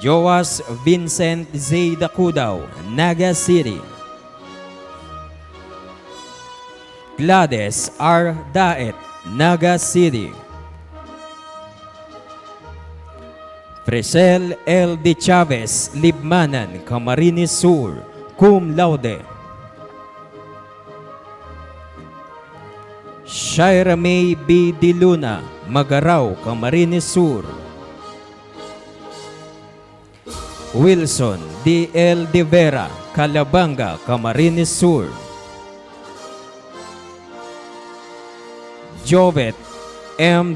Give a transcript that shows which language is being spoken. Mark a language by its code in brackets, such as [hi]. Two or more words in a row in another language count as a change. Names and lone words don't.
[en] Joas Vincent Z. Dacudao, Naga City. Gladys R. Daet, Naga City. Fresel L. De Chavez, Libmanan, Camarines Sur, [la] cum laude. [en] Shaira May B. De Luna, Magaraw, Camarines Sur. Wilson D. L. De Vera, Calabanga, Camarines Sur. Jovet M.